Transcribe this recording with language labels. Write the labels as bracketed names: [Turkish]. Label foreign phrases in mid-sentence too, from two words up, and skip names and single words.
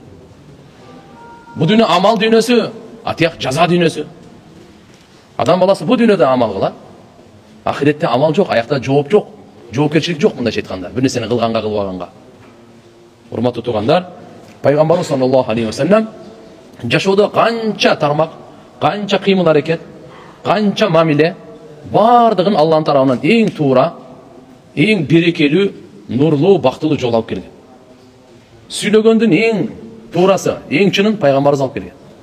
[Kyrgyz] Бу дүйнө амал дүйнөсү, атияк жаза дүйнөсү. Адам баласы бу дүйнөдө амал кылат. Ахиретте амал жок, аякта жооп жок, жоопкерчилик жок мындайча айтканда, бир нерсени кылганга, кылбаганга. Урматтуу туугандар, пайгамбарыбыз [Arabic] صلى الله عليه وسلم [Kyrgyz] жашоодо канча тармак, канча кыймыл аракет, канча мамиле, бардыгын Алланын тарабынан эң туура, эң берекелүү, нурлуу, бактылуу жол алып келген. Сүйлөгөндүн эң туурасы, эң чынын пайгамбарыбыз алып келген.